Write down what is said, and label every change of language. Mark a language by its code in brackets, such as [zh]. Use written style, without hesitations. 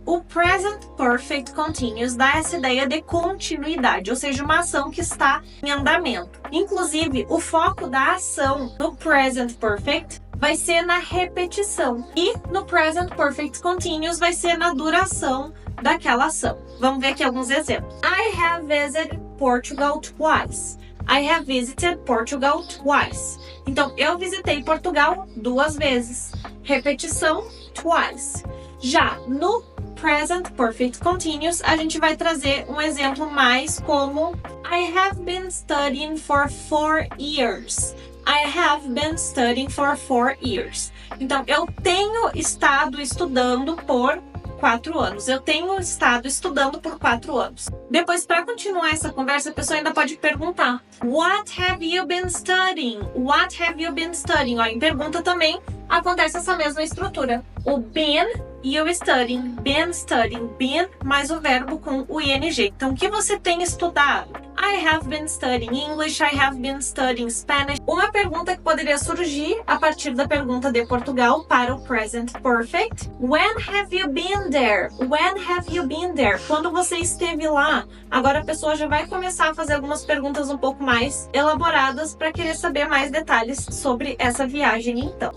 [pt] O Present Perfect Continuous dá essa ideia de continuidade, ou seja, uma ação que está em andamento. Inclusive, o foco da ação no Present Perfect vai ser na repetição. E no Present Perfect Continuous vai ser na duração daquela ação. Vamos ver aqui alguns exemplos. [en] I have visited Portugal twice. I have visited Portugal twice. [pt] Então, eu visitei Portugal 2 vezes. Repetição, twice. Já no Present Perfect Continuous, a gente vai trazer um exemplo mais como [en] I have been studying for 4 years. I have been studying for 4 years. [pt] Então, eu tenho estado estudando por 4 anos. Eu tenho estado estudando por 4 anos. Depois, para continuar essa conversa, a pessoa ainda pode perguntar: [en] What have you been studying? What have you been studying? [pt] Ó, em pergunta também acontece essa mesma estrutura. O been e o studying. Been studying. Been mais o verbo com o ing. Então, o que você tem estudado? [en] I have been studying English. I have been studying Spanish. [pt] Uma pergunta que poderia surgir a partir da pergunta de Portugal para o Present Perfect. [en] When have you been there? When have you been there? [pt] Quando você esteve lá? Agora a pessoa já vai começar a fazer algumas perguntas um pouco mais elaboradas para querer saber mais detalhes sobre essa viagem então.